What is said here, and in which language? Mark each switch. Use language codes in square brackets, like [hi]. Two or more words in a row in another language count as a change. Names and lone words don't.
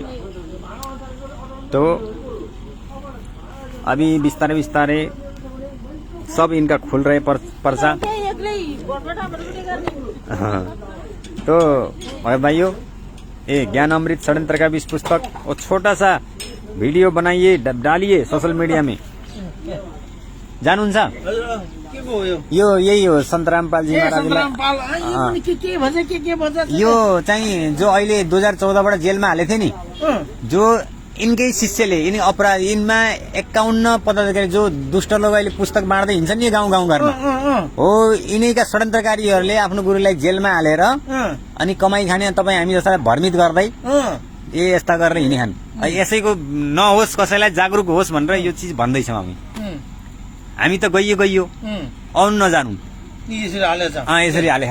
[hi] तो अभी विस्तारे सब इनका खुल रहे पर्चा। हाँ, तो भाइयों, ये ज्ञान अमृत षड्यंत्र का भी इस पुस्तक और छोटा सा भिडियो बनाइए, डालिए सोशल मीडिया में। [ne] जानुहुन्छ यो यही हो संत रामपाल जी महाराज। यो चाहिँ जो अहिले 2014बाट जेलमा हालेको थियो नि, जो इनकै शिष्यले, यिनी अपराधी, यिनमा 51 पदाधिकारी जो दुष्ट लोग अहिले पुस्तक बाँड्दै हिँड्छन् नि गाउँ घरमा, हो यिनैका षड्यन्त्रकारीहरूले आफ्नो गुरुलाई जेलमा हालेर अनि कमाई खाने तपाईँ हामी जस्तालाई भ्रमित गर्दै ये यस्ता गरेर हिँडी खान्। यसैको नहोस्, कसैलाई जागरुक होस् भनेर यो चिज भन्दैछौँ हामी त गइयो आउनु नजानु यसरी हाले।